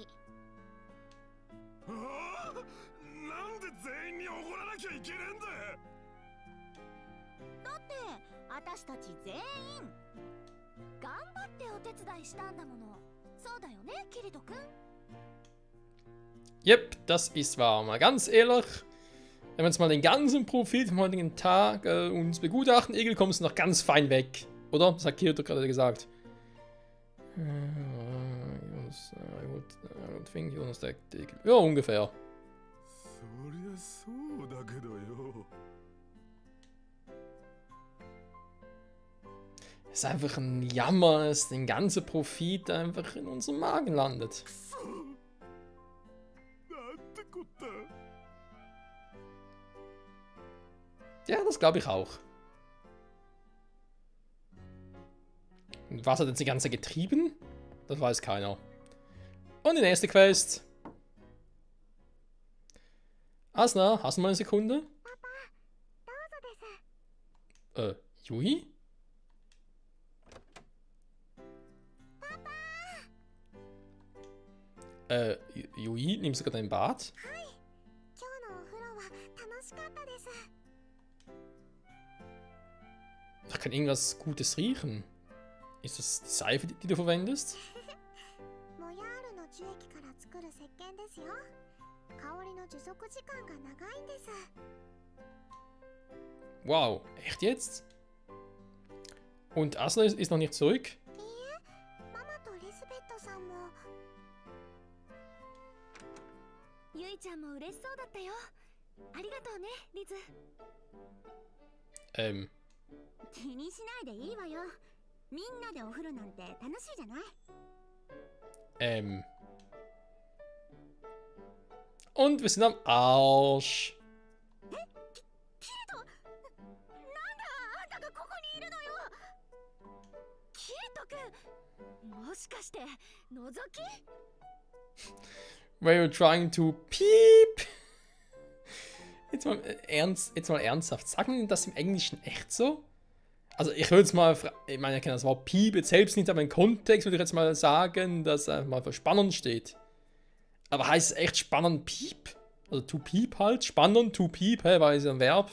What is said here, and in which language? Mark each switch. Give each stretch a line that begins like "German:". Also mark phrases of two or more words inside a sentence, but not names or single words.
Japanese: ああ、なんで全員におごらなきゃいけねえんだ。だって私たち全員頑張ってお手伝いしたんだもの。そうだよね、キリト君。
German: Yep, das ist wahr. Mal ganz ehrlich, wenn wir uns mal den ganzen Profit vom heutigen Tag uns begutachten, Egel, kommst du noch ganz fein weg. Oder? Das hat Kirito gerade gesagt. Ja, ungefähr.
Japanese: そりゃそうだけどよ。
German: Es ist einfach ein Jammer, dass der ganze Profit einfach in unserem Magen landet.
Japanese: なんてこった。
German: Ja, das glaube ich auch. Und was hat jetzt die ganze getrieben? Das weiß keiner. Und die nächste Quest. Asna, hast du mal eine Sekunde? Yui? Yui, nimmst du gerade ein Bad?
Japanese: 今日のお風呂は楽しかったです。
German: Da kann irgendwas Gutes riechen. Ist das die Seife, die du verwendest?
Japanese: モヤールの樹液から作る石鹸ですよ。香りの持続時間が長いんです。
German: Wow, echt jetzt? Und Asna ist noch nicht zurück?
Japanese: いいえ、ママとリスベットさんも。ゆいちゃんも嬉しそうだったよ。ありがとうね、リズ。気にしないでいいわよ。みんなでお風呂なんて楽しいじゃない。
German: Und wir sind am Arsch.
Japanese: キリト、 いるのよ。キリト君、もしかして覗き？
English: Were you trying to peep?
German: Jetzt mal ernsthaft. Sagen die das im Englischen echt so? Also ich würde jetzt mal, ich meine, ich kenne das Wort Piep jetzt selbst nicht, aber im Kontext würde ich jetzt mal sagen, dass er mal für spannend steht. Aber heißt es echt spannend Piep? Also
English: to peep
German: halt, spannend,
English: to peep,
German: hä, weil es ein Verb.